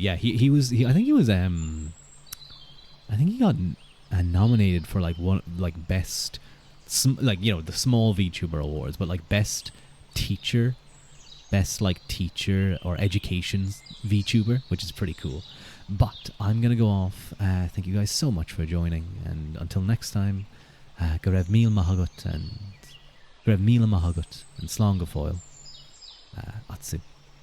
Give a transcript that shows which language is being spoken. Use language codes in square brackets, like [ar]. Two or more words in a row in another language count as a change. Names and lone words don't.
[en] Yeah, I think he got nominated for like best, the small VTuber awards, but like best teacher or education VTuber, which is pretty cool. But I'm gonna go off. Thank you guys so much for joining, and until next time, [ga] go raibh míle maith agat and slán go fóill. Atsu.